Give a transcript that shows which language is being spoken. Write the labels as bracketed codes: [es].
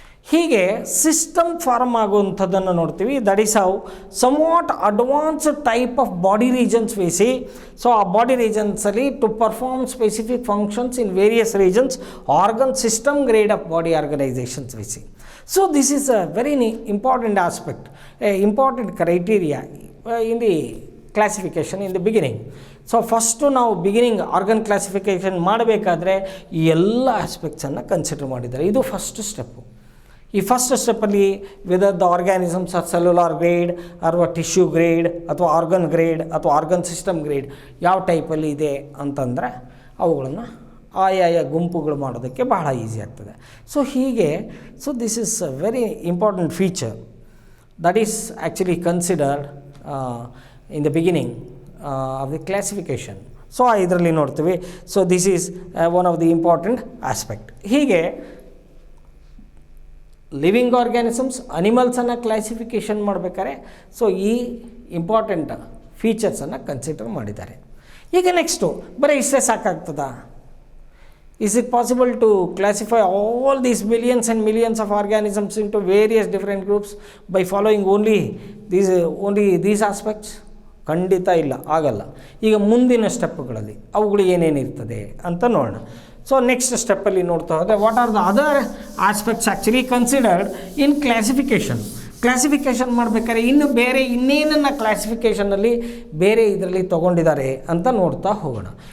[kn] ಹೀಗೆ system form ಆಗುವಂಥದ್ದನ್ನು ನೋಡ್ತೀವಿ. [en] That is how somewhat advanced type of body regions we see. So [kn] ಆ body ರೀಜನ್ಸಲ್ಲಿ [en] To perform specific functions in various regions, organ system grade of body organisations we see. So this is a very important aspect, important criteria in the classification in the beginning. [kn] So first ನಾವು beginning organ classification ಮಾಡಬೇಕಾದ್ರೆ ಈ ಎಲ್ಲ ಆಸ್ಪೆಕ್ಟ್ಸನ್ನು consider ಮಾಡಿದ್ದಾರೆ. ಇದು first step. ಈ first ಸ್ಟೆಪ್ಪಲ್ಲಿ [en] whether the organisms are [kn] cellular grade ಅಥವಾ tissue grade ಅಥವಾ organ grade ಅಥವಾ ಆರ್ಗನ್ ಸಿಸ್ಟಮ್ ಗ್ರೇಡ್ ಯಾವ ಟೈಪಲ್ಲಿ ಇದೆ ಅಂತಂದರೆ ಅವುಗಳನ್ನು ಆಯಾಯ ಗುಂಪುಗಳು ಮಾಡೋದಕ್ಕೆ ಬಹಳ ಈಸಿ ಆಗ್ತದೆ. [en] So ಹೀಗೆ this is a very important feature that is actually considered in the beginning of the classification. [kn] So ಇದರಲ್ಲಿ ನೋಡ್ತೀವಿ. So [en] This is one of the important aspect. [kn] ಹೀಗೆ ಲಿವಿಂಗ್ ಆರ್ಗ್ಯಾನಿಸಮ್ಸ್, ಅನಿಮಲ್ಸನ್ನು ಕ್ಲಾಸಿಫಿಕೇಷನ್ ಮಾಡಬೇಕಾದ್ರೆ ಸೊ ಈ important ಫೀಚರ್ಸನ್ನು consider ಮಾಡಿದ್ದಾರೆ. ಈಗ next ಬರೀ ಇಷ್ಟೇ ಸಾಕಾಗ್ತದಾ? [en] Is it possible to classify all these millions and millions of organisms into various different groups by following only these aspects? [kn] ಖಂಡಿತ ಇಲ್ಲ, ಆಗಲ್ಲ. ಈಗ ಮುಂದಿನ ಸ್ಟೆಪ್ಗಳಲ್ಲಿ ಅವುಗಳು ಏನೇನಿರ್ತದೆ ಅಂತ ನೋಡೋಣ. [en] so [kn] ನೆಕ್ಸ್ಟ್ ಸ್ಟೆಪ್ಪಲ್ಲಿ ನೋಡ್ತಾ ಹೋದರೆ [en] What are the other aspects actually considered in classification. [kn] Classification ಮಾಡಬೇಕಾದ್ರೆ ಇನ್ನೇನನ್ನು ಕ್ಲಾಸಿಫಿಕೇಷನಲ್ಲಿ ಬೇರೆ ಇದರಲ್ಲಿ ತೊಗೊಂಡಿದ್ದಾರೆ ಅಂತ ನೋಡ್ತಾ ಹೋಗೋಣ.